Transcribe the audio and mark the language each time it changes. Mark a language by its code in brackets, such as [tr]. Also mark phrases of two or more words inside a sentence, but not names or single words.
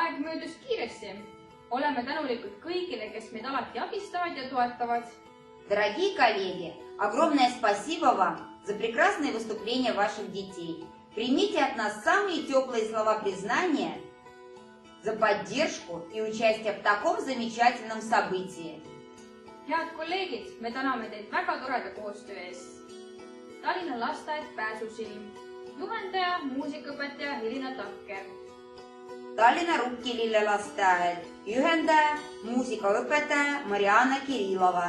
[et] möödus kiiresti. Oleme tänulikud kõigile, kes meid alati abistavad ja toetavad. [ru] Дорогие коллеги, огромное спасибо вам за прекрасные выступления ваших детей. Примите от нас самые теплые слова признания за поддержку и участие в таком замечательном событии. [et] Head kolleegid, me täname teid väga toreda koostöö eest. Tallinna lasteaed Pääsusilm, juhendaja, muusikaõpetaja Helina Takker. Tallinna Rukkilille lasteaed, juhendaja, muusikaõpetaja Mariana Kirillova.